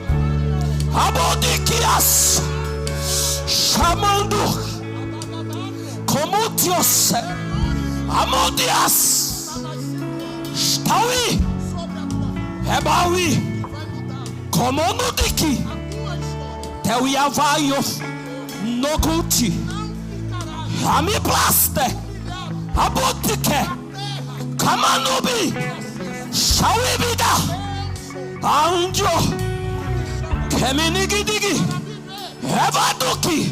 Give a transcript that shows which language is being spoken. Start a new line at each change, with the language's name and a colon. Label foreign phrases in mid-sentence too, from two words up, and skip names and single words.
Portuguese: Abodiquias, chamando como Deus, Amodias, está aí, É baui. Como no diki. Teu Yavaios. No culti. Ami plaste. Abotike. Kamanubi. Shawibida. Anjo. Keminigidigi. Evaduki.